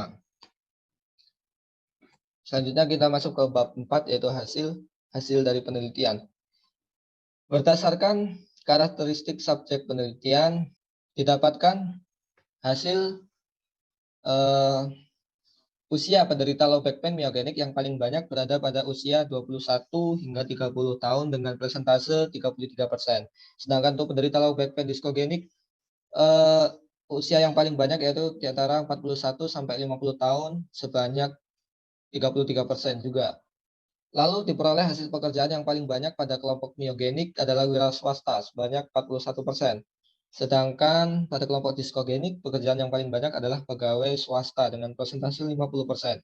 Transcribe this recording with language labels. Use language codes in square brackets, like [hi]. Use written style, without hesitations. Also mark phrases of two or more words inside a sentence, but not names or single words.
[id] Selanjutnya kita masuk ke bab 4 yaitu hasil dari penelitian. Berdasarkan karakteristik subjek penelitian didapatkan hasil usia penderita [en] low back pain [id] myogenik yang paling banyak berada pada usia 21 hingga 30 tahun dengan persentase 33%. Sedangkan untuk penderita [en] low back pain [id] diskogenik, usia yang paling banyak yaitu di antara 41 sampai 50 tahun sebanyak 33% juga. Lalu diperoleh hasil pekerjaan yang paling banyak pada kelompok myogenik adalah wira swasta sebanyak 41%. Sedangkan pada kelompok diskogenik, pekerjaan yang paling banyak adalah pegawai swasta dengan persentase 50%.